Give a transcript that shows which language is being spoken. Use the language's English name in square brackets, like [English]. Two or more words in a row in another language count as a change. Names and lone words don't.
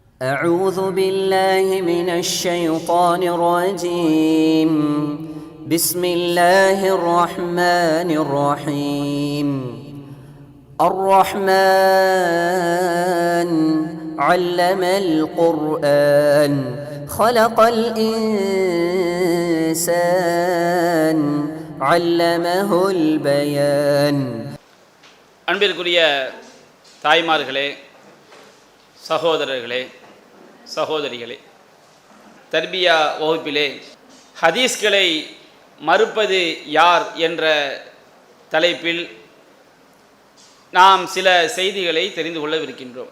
[Arabic] أعوذ بالله من الشيطان الرجيم بسم الله الرحمن الرحيم الرحمن علم القرآن خلق الإنسان علمه البيان. [Tamil] அன்பிற்குரிய தாய்மார்களே, சகோதரர்களே, சகோதரிகளே, தர்பியா வகுப்பிலே ஹதீஸ்களை மறுப்பது யார் என்ற தலைப்பில் நாம் சில செய்திகளை தெரிந்து கொள்ளவிருக்கின்றோம்.